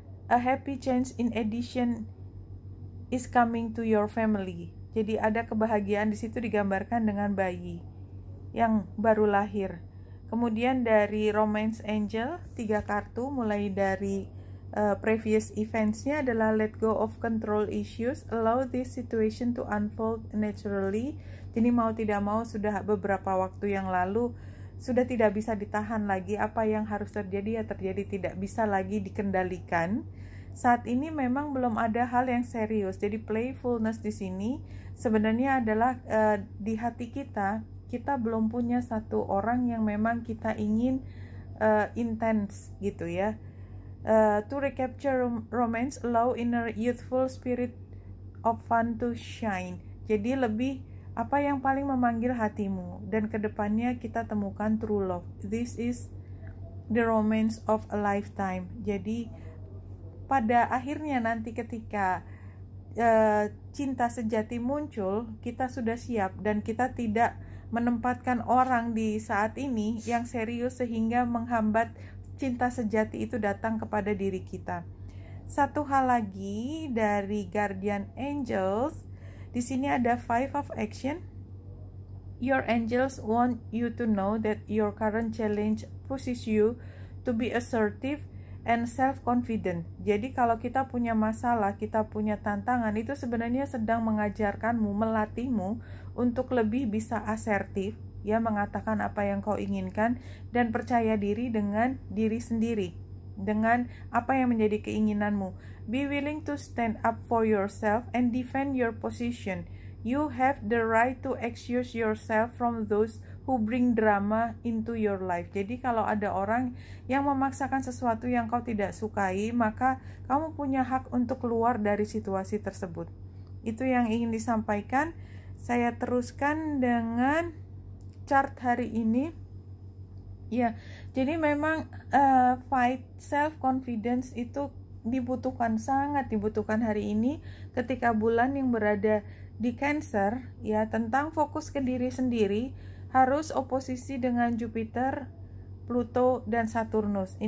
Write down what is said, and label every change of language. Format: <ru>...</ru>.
<en>A happy change in addition is coming to your family.</en> <id>Jadi ada kebahagiaan di situ digambarkan dengan bayi yang baru lahir. Kemudian dari Romance Angel 3 kartu mulai dari</id> <en>previous events-nya</en> <id>adalah</id> <en>let go of control issues, allow this situation to unfold naturally.</en> <id>Jadi mau tidak mau sudah beberapa waktu yang lalu sudah tidak bisa ditahan lagi, apa yang harus terjadi ya terjadi, tidak bisa lagi dikendalikan. Saat ini memang belum ada hal yang serius. Jadi playfulness di sini sebenarnya adalah di hati kita belum punya satu orang yang memang kita ingin intense gitu ya.</id> <en>To recapture romance, allow inner youthful spirit of fun to shine.</en> <id>Jadi lebih apa yang paling memanggil hatimu, dan kedepannya kita temukan</id> <en>true love. This is the romance of a lifetime.</en> <id>Jadi pada akhirnya nanti ketika cinta sejati muncul, kita sudah siap dan kita tidak menempatkan orang di saat ini yang serius sehingga menghambat cinta sejati itu datang kepada diri kita. Satu hal lagi dari Guardian Angels, di sini ada 5 of action.</id> <en>Your angels want you to know that your current challenge pushes you to be assertive and self-confident.</en> <id>Jadi kalau kita punya masalah, kita punya tantangan, itu sebenarnya sedang mengajarkanmu, melatihmu untuk lebih bisa asertif, ya, mengatakan apa yang kau inginkan dan percaya diri dengan diri sendiri, dengan apa yang menjadi keinginanmu.</id> <en>Be willing to stand up for yourself and defend your position. You have the right to excuse yourself from those who bring drama into your life.</en> <id>Jadi kalau ada orang yang memaksakan sesuatu yang kau tidak sukai, maka kamu punya hak untuk keluar dari situasi tersebut. Itu yang ingin disampaikan. Saya teruskan dengan chart hari ini. Ya, jadi memang</id> <en>fight self confidence</en> <id>itu sangat dibutuhkan hari ini ketika bulan yang berada di Cancer, ya, tentang fokus ke diri sendiri, harus oposisi dengan Jupiter, Pluto, dan Saturnus.</id>